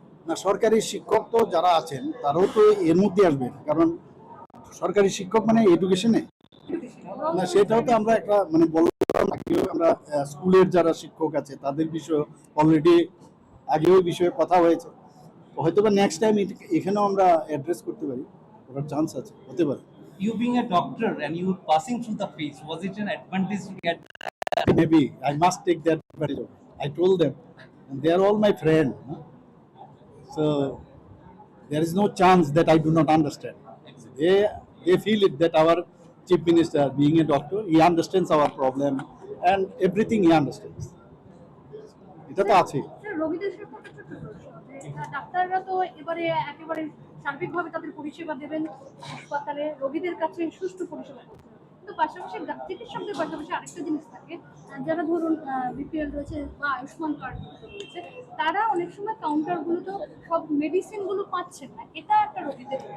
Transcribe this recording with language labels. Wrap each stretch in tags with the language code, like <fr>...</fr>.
<bn>না, সরকারি শিক্ষক তো যারা আছেন তারাও তো এর মধ্যে আসবে, কারণ সরকারি শিক্ষক মানে এডুকেশনে না, সেটাও তো আমরা একটা মানে বললাম। আমরা স্কুলের যারা শিক্ষক আছে তাদের বিষয়ে অলরেডি আগেও বিষয়ে কথা হয়েছে, হয়তো বা নেক্সট টাইম এখানেও আমরা অ্যাড্রেস করতে পারি, ওটার চান্স আছে, হতে পারে।</bn> <en>You being a doctor and you passing through the phase, was it an advantage to get? Maybe I must take that advantage of it. I told them, and they are all my friends. So there is no chance that I do not understand. They feel it that our chief minister, being a doctor, he understands our problem and everything he understands.</en> <bn>এটা তো আছে। রোগীদের সম্পর্কে ছোট প্রশ্ন, ডাক্তাররা তো এবারে একেবারে সার্বিকভাবে তাদের পরিষেবা দেবেন, হাসপাতালে রোগীদের কাছে সুষ্ঠু পরিষেবা করতে হবে। কিন্তু পাশাপাশি চিকিৎসকদের পাশাপাশি আরেকটা জিনিস থাকে, যারা ধরুন বিপিএল রয়েছে বা আয়ুষ্মান কার্ড রয়েছে, তারা অনেক সময় কাউন্টারগুলোতেও সব মেডিসিনগুলো পাচ্ছেন না, এটা একটা রোগীদের।</bn>